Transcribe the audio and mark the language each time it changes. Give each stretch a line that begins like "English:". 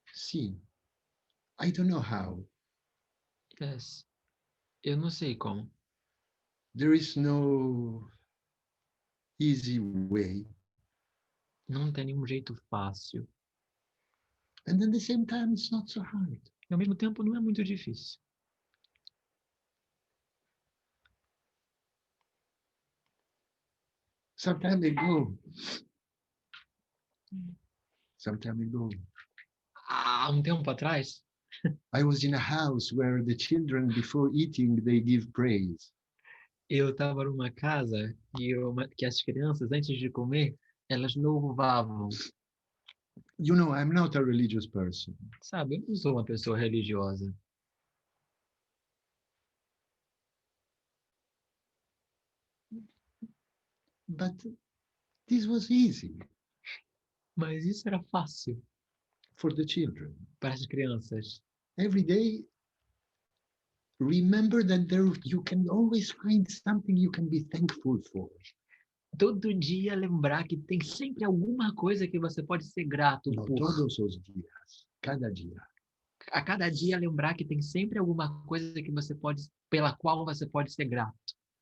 English: see, I don't know how. Yes.
Portuguese: Eu não sei como.
English: There is no easy way.
Portuguese: Não tem nenhum jeito fácil.
English: And at the same time, it's not so hard.
Portuguese: E ao mesmo tempo não é muito difícil.
English: Some time ago,
Portuguese: Há um tempo atrás,
English: I was in a house where the children, before eating, they give praise.
Portuguese: eu estava numa casa que as crianças, antes de comer, elas louvavam.
English: You know, I'm not a religious person,
Portuguese: Sabe, eu não sou uma pessoa religiosa.
English: but this was easy
Portuguese: Mas isso era fácil
English: for the children.
Portuguese: para as crianças.
English: Every day, remember that you can always find something you can be thankful for.
Portuguese: Todo dia lembrar que tem sempre alguma coisa que você pode ser grato
English: No
Portuguese: por. todos os dias, cada dia. A cada dia lembrar que tem sempre alguma coisa que você pode, pela qual você pode ser grato.